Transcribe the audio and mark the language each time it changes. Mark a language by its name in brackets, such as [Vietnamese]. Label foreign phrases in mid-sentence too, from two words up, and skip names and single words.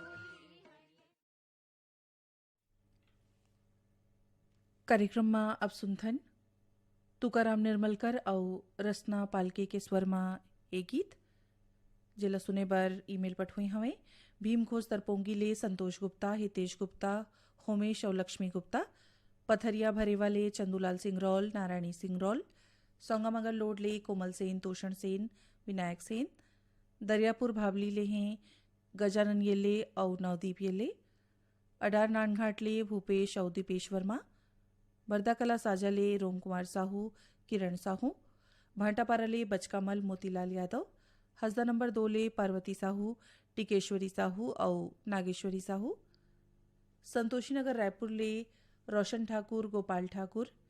[Chhattisgarhi] कार्यक्रम में अब सुनथन तुकाराम निर्मलकर और रसना पालके के स्वर में एक गीत जिला सुने बर ईमेल पठुई हमें भीम घोष तरपोंगी ले संतोष गुप्ता हितेश गुप्ता होमेश और लक्ष्मी गुप्ता पथरिया भरे वाले चंदूलाल सिंह रौल नारायणी सिंह रौल सौंगामगर लोड ले कोमल सेन तोषण सेन विनायक सेन दरियापुर भावली ले हैं गजानन येले और नवदीप येले अडार नानघाट ले भूपेश और दीपेश वर्मा बरदाकला साजा ले रोम कुमार साहू किरण साहू भाटापारा ले बचकामल मोतीलाल यादव हसदा नंबर 2 ले पार्वती साहू टिकेश्वरी साहू और नागेश्वरी साहू संतोषी नगर रायपुर ले रोशन ठाकुर गोपाल ठाकुर